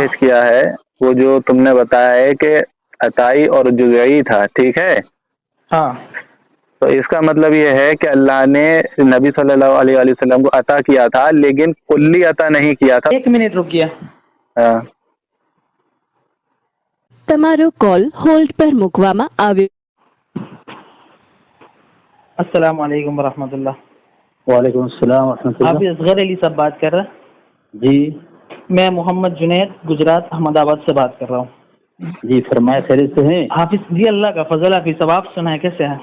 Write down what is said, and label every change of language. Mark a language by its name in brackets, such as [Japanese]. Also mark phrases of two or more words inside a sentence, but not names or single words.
[Urdu] پیش کیا ہے، وہ جو تم نے بتایا ہے کہ عطائی اور جزئی تھا، ٹھیک ہے؟ ہاں تو اس کا مطلب یہ ہے کہ اللہ نے نبی صلی اللہ علیہ وآلہ وسلم کو عطا کیا تھا لیکن کلی عطا نہیں کیا تھا. 1 منٹ رکیے. ہاں. [Gujarati] તમારો કોલ હોલ્ડ પર મૂકવામાં આવ્યો. [Urdu] السلام علیکم ورحمۃ اللہ. وعلیکم السلام ورحمۃ آپ اللہ. اصغر علی صاحب بات کر رہے ہیں؟ جی میں محمد جنید گجرات احمد آباد سے بات کر رہا ہوں. جی فرمائے خیریت سے ہیں؟ حافظ جی اللہ کا فضل. حافظ صاحب آپ سنائیں کیسے ہیں؟